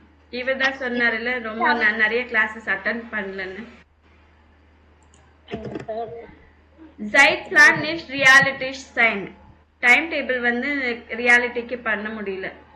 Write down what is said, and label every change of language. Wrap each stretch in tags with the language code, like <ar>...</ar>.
<ta>இவர்தான் சொன்னார்ல ரொம்ப நிறைய கிளாஸஸ் அட்டென்ட் பண்ணலன்னு.</ta> <de>Zeitplan nicht realistisch sein.</de> <ta>Time table வந்து ரியாலிட்டிக்கு பண்ண முடியல.</ta>